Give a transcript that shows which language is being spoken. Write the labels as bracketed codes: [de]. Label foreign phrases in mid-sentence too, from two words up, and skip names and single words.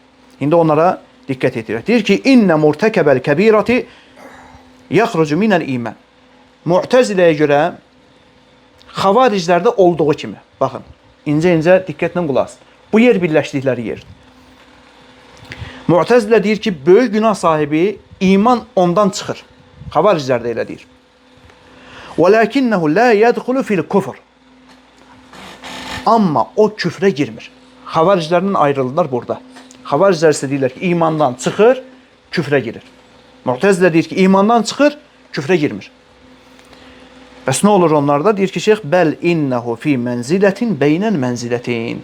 [az] İndi onlara diqqət edir. Deyir ki, [ar] إن مرتكب الكبيرة يخرج من الإيمان. [az] Mu'təziləyə görə xavariclərdə olduğu kimi, baxın, incə-incə diqqətlə qulaq asın. Bu yer birləşdikləri yerdir. Mu'təzilə deyir ki, böyük günah sahibi iman ondan çıxır. Xavariclər də elə deyir. [ar] وَلَكِنَّهُ لَا يَدْخُلُ فِي الْكُفْرِ. [az] Amma o küfrə girmir. Xavariclərdən ayrılırlar burada. Xavariclər isə deyirlər ki, imandan çıxır, küfrə girir. Mu'təzilə deyir ki, imandan çıxır, küfrə girmir. Bəs nə olur onlarda? Deyir ki, şeyx, [ar] بل إنه في منزلة بين منزلتين.